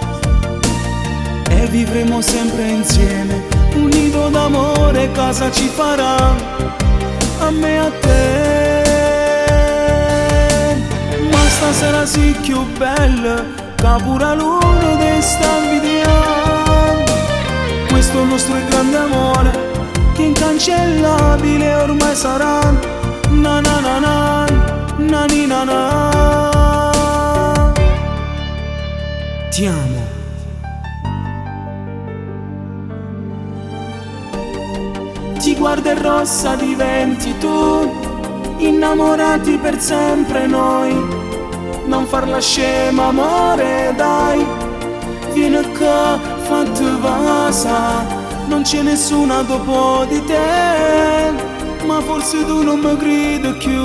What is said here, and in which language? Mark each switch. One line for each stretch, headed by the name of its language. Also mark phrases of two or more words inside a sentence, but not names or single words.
Italian: E vivremo sempre insieme, un nido d'amore casa ci farà, a me e a te. Ma stasera sì più bella, che pure l'uno te sta invidiando. Questo è il nostro grande amore, che incancellabile ormai sarà. Na na na na, na ni na na. Ti amo. Ti guardo e rossa diventi tu, innamorati per sempre noi. Non farla scema amore dai, vieni qua
Neapolitan: fatti vasa.
Italian: Non c'è nessuna dopo di te, ma forse tu non mi credi più.